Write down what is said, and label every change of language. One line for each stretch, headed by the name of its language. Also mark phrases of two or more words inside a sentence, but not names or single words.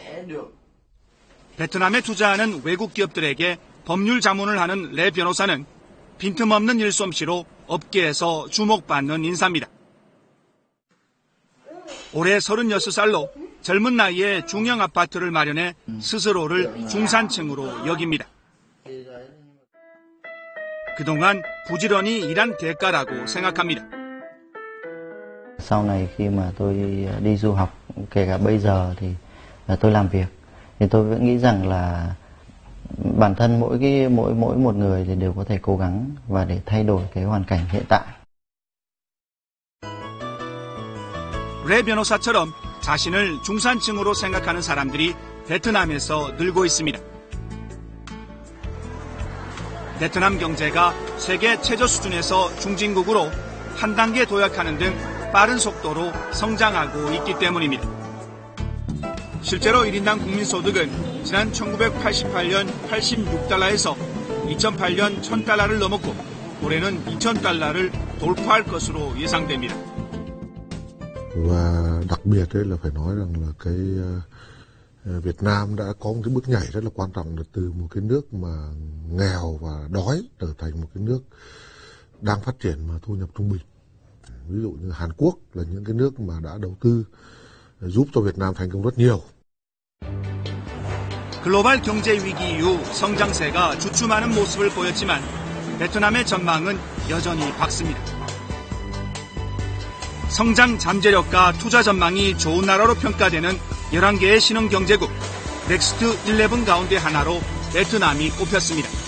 Korean: 베트남에 투자하는 외국 기업들에게 법률 자문을 하는 레 변호사는 빈틈없는 일솜씨로 업계에서 주목받는 인사입니다. 올해 36살로 젊은 나이에 중형 아파트를 마련해 스스로를 중산층으로 여깁니다. 그동안 부지런히 일한 대가라고 생각합니다.
Vietnamese: Sau này khi mà tôi đi du học, kể cả bây giờ thì tôi làm việc, thì tôi vẫn nghĩ rằng là bản thân mỗi một người thì đều có thể cố gắng và để thay đổi cái hoàn cảnh hiện tại.
Korean: 레 변호사처럼 자신을 중산층으로 생각하는 사람들이 베트남에서 늘고 있습니다. 베트남 경제가 세계 최저 수준에서 중진국으로 한 단계 도약하는 등 빠른 속도로 성장하고 있기 때문입니다. 실제로 1인당 국민소득은 지난 1988년 86달러에서 2008년 1000달러를 넘었고 올해는 2000달러를 돌파할 것으로 예상됩니다.
Vietnamese: Và đặc biệt đấy là phải nói rằng là cái Việt Nam đã có một cái bước nhảy rất là quan trọng là từ một cái nước mà nghèo và đói trở thành một cái nước đang phát triển mà thu nhập trung bình. Ví dụ như Hàn Quốc là những cái nước mà đã đầu tư giúp cho Việt Nam thành công rất nhiều.
Korean: 글로벌 경제 위기 이후 성장세가 주춤하는 모습을 보였지만 베트남의 전망은 여전히 밝습니다. 성장 잠재력과 투자 전망이 좋은 나라로 평가되는 11개의 신흥 경제국 넥스트 11 가운데 하나로 베트남이 꼽혔습니다.